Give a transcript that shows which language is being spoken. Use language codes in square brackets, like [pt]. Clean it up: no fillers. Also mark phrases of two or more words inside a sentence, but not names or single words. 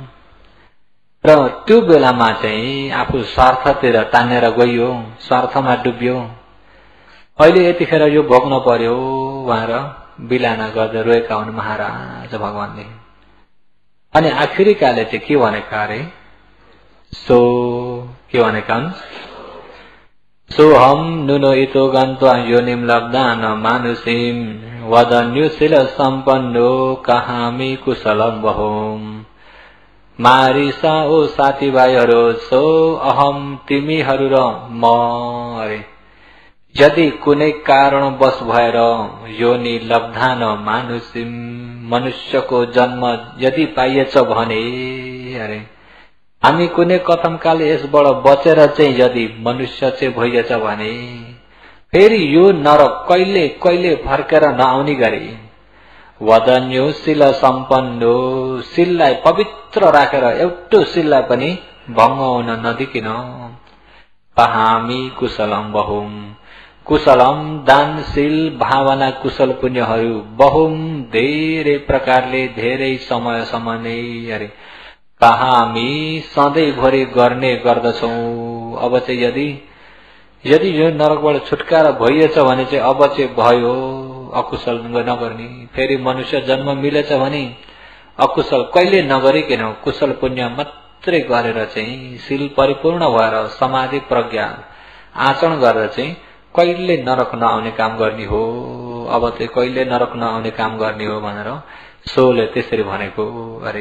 [ne] र त्यो बेलामा चाहिँ आफू स्वार्थतिर तानेर गइयो, स्वार्थमा डुब्यो। अहिले यतिखेर यो भोग्न पर्यो भनेर बिलाना गर्दै रोएका हुन् महाराज भगवानले। अनि आखिरी काले चाहिँ के भनेका अरे? सो के भनेका हुन्? [pi] सोहम नुनो इतो गन्त्वा योनिम लब्धान मानुषीम वदन्युशील सम्पन्नो कहामी कुशलम बहोम। [ne] मारिसा ओ साथी भाइहरू, [pi] सो अहम [ne] तिमीहरू र म अरे। यदि कुनै कारणवश भएर [pi] योनि लब्धान मानुषीम, [ne] मनुष्यको जन्म यदि पाइएछ भने अरे, हामी कुनै कथमकाले यसबाट बचेर चाहिँ यदि मनुष्य चाहिँ भइएछ भने फेरि यो नरक कहिले कहिले फर्केर नआउने गरी [pi] वदन्यो शिल सम्पन्नो, [ne] शिललाई पवित्र राखेर एउटो शिललाई पनि भङ्ग हुन नदिकिन [pi] कहामी कुशलम बहुम, [ne] कुशलम दानशील भावना कुशल पुण्यहरू बहुम धेरै प्रकारले धेरै समयसम्म नै अरे कहामी सधैँभरि गर्ने गर्दछौ। अब चाहिँ यदि यो नरकबाट छुटकारा भइएछ भने चाहिँ अब चाहिँ भयो अकुशल नगर्ने। फेरि मनुष्य जन्म मिलेछ भने अकुशल कहिले नगरिकन कुशल पुण्य मात्रै गरेर चाहिँ शील परिपूर्ण भएर समाधि प्रज्ञा आचरण गरेर चाहिँ कहिले नरक नआउने काम गर्ने हो, अब चाहिँ कहिले नरक नआउने काम गर्ने हो भनेर सोले त्यसरी भनेको अरे।